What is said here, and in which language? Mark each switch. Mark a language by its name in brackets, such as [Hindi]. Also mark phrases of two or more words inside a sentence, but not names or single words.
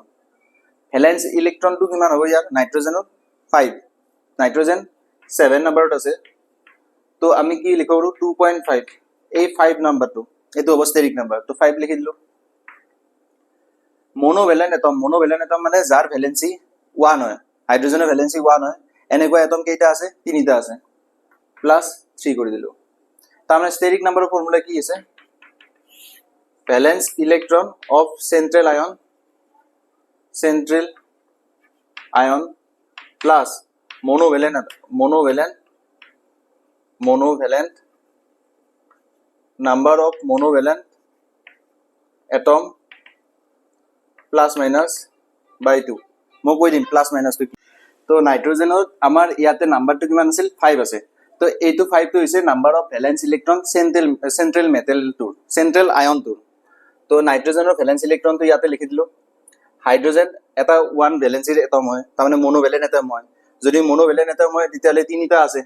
[Assamese] ভ্যালেন্স ইলেক্ট্ৰনটো কিমান হ'ব ইয়াৰ নাইট্ৰজেনৰ 5 নাইট্ৰজেন 7 নম্বৰত আছে তো আমি কি লিখব পাৰো 2.5 এই 5 নম্বৰটো এটো হ'ব [English] steric number [Assamese] তো 5 লিখি দিলো [English] monovalent atom [Assamese] মানে যাৰ ভ্যালেন্সি 1 হয় হাইড্ৰোজেনৰ ভ্যালেন্সি 1 হয় এনেকুৱা এটম কেইটা আছে তিনিটা আছে প্লাস 3 কৰি দিলো তাৰমানে ষ্টেৰিক নাম্বাৰৰ ফৰ্মুলা কি আছে [English] valence electron of central ion plus monovalent number of monovalent atom plus minus by 2 [Assamese] মই কৈ দিম [English] plus minus [Assamese] টো তো নাইট্ৰজেনৰ আমাৰ ইয়াতে নাম্বাৰটো কিমান আছিল 5 আছে তো এইটো 5 টো হৈছে [English] number of valence electron [Assamese] সেন্ট্রাল আয়নটো তো নাইট্ৰজেনৰ ভ্যালেন্স ইলেক্ট্ৰনটো ইয়াতে লিখি দিলো হাইড্ৰোজেন এটা 1 ভ্যালেন্সিৰ এটম হয় তাৰমানে [English] monovalent atom [Assamese] হয় যদি [English] monovalent atom [Assamese] হয় তেতিয়ালে তিনিটা আছে